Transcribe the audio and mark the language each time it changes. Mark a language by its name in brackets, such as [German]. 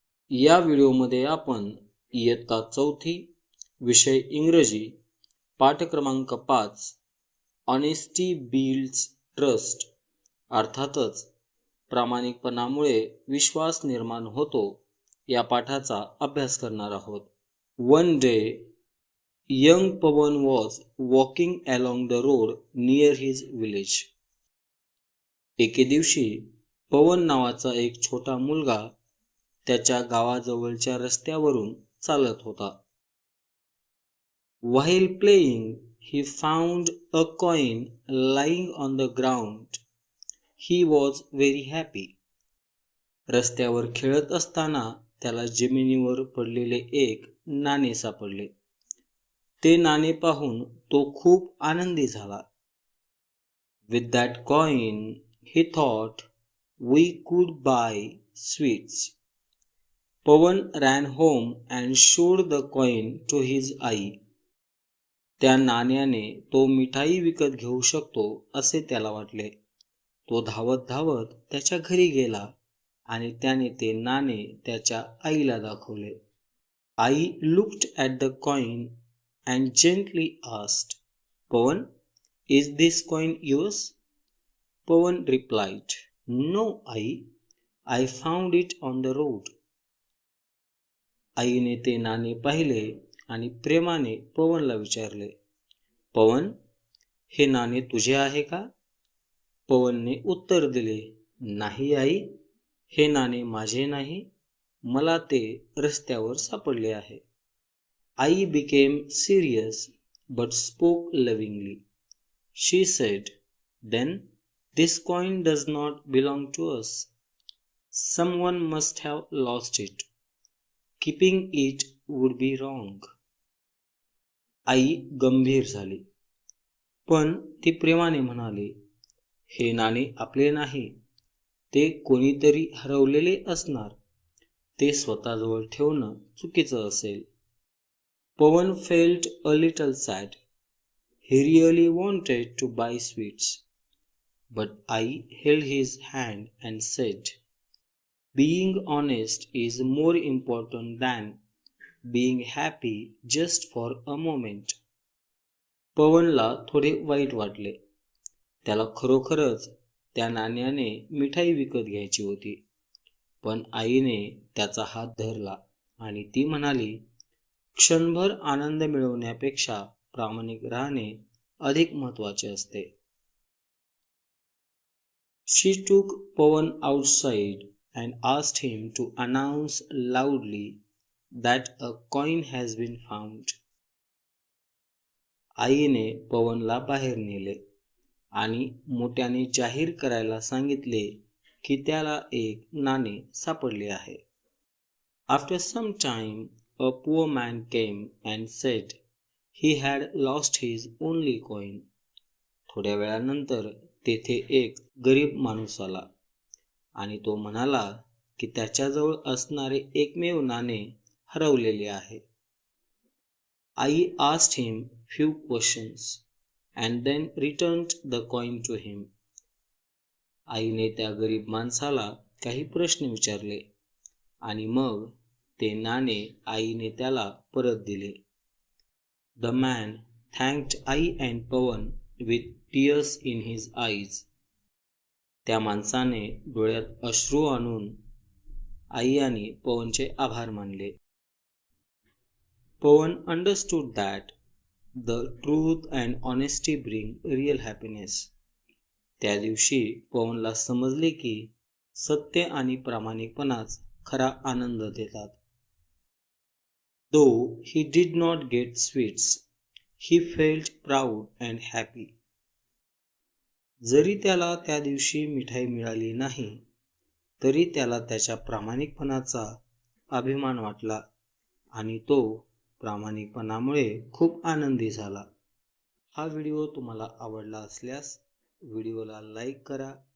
[Marathi] या व्हिडिओमध्ये आपण इयत्ता 4थी विषय इंग्रजी पाठ क्रमांक 5 [English] honesty builds trust [Marathi] अर्थातच प्रामाणिकपणामुळे विश्वास निर्माण होतो या पाठाचा अभ्यास करणार आहोत। [English] One day young Pawan was walking along the road near his village. [Marathi] एके दिवशी पवन नावाचा एक छोटा मुलगा त्याच्या गावाजवळच्या रस्त्यावरून चालत होता। [English] While playing, he found a coin lying on the ground. He was very happy. [Marathi] रस्त्यावर खेळत असताना त्याला जमिनीवर पडलेले एक नाणे सापडले। ते नाणे पाहून तो खूप आनंदी झाला। [English] With that coin, he thought, we could buy sweets. Pawan ran home and showed the coin to his आई. [Marathi] त्या नाण्याने तो मिठाई विकत घेऊ शकतो असे त्याला वाटले। तो धावत धावत त्याच्या घरी गेला आणि त्याने ते नाणे त्याच्या आईला दाखवले। [English] आई looked at the coin and gently asked, Pawan, is this coin yours? Pawan replied, No, I found it on the road. [Marathi] आईने ते नाणे पाहिले आणि प्रेमाने पवनला विचारले, पवन, हे नाणे तुझे आहे का? पवनने उत्तर दिले, नाही आई, हे नाणे माझे नाही, मला ते रस्त्यावर सापडले आहे। [English] आई became serious but spoke lovingly. She said, Then this coin does not belong to us. Someone must have lost it. Keeping it would be wrong. [Marathi] आई गंभीर झाली, पण ती प्रेमाने म्हणाली, हे नाणे आपले नाही, ते कोणीतरी हरवलेले असणार, ते स्वतःजवळ ठेवणं चुकीचं असेल। [English] Pawan felt a little sad. He really wanted to buy sweets. But I held his hand and said, Being honest is more important than being happy just for a moment. [Marathi] पवनला थोडे वाईट वाटले। त्याला खरोखरच त्या नाण्याने मिठाई विकत घ्यायची होती, पण आईने त्याचा हात धरला आणि ती म्हणाली, क्षणभर आनंद मिळवण्यापेक्षा प्रामाणिक राहणे अधिक महत्त्वाचे असते। [English] She took Pawan outside and asked him to announce loudly that a coin has been found. [Marathi] आईने पवनला बाहेर नेले आणि मोठ्याने जाहीर करायला सांगितले की त्याला एक नाणे सापडले आहे। [English] After some time, a poor man came and said he had lost his only coin. [Marathi] थोड्या वेळानंतर तेथे एक गरीब माणूस आला आणि तो म्हणाला की त्याच्याजवळ असणारे एकमेव नाणे हरवलेले आहे। [English] आई asked him few questions and then returned the coin to him. [Marathi] आईने त्या गरीब माणसाला काही प्रश्न विचारले आणि मग ते नाणे आईने त्याला परत दिले। [English] The man thanked आई and Pawan with tears in his eyes. [Marathi] त्या माणसाने डोळ्यात अश्रू आणून आई आणि पवनचे आभार मानले। [English] Pawan understood that the truth and honesty bring real happiness. [Marathi] त्या दिवशी पवनला समजले की सत्य आणि प्रामाणिकपणाच खरा आनंद देतात। [English] Though he did not get sweets, he felt proud and happy. [Marathi] जरी त्याला त्या दिवशी मिठाई मिळाली नाही, तरी त्याला त्याच्या प्रामाणिकपणाचा अभिमान वाटला आणि तो प्रामाणिकपणामुळे खूप आनंदी झाला। हा व्हिडिओ तुम्हाला आवडला असल्यास व्हिडिओला लाईक करा।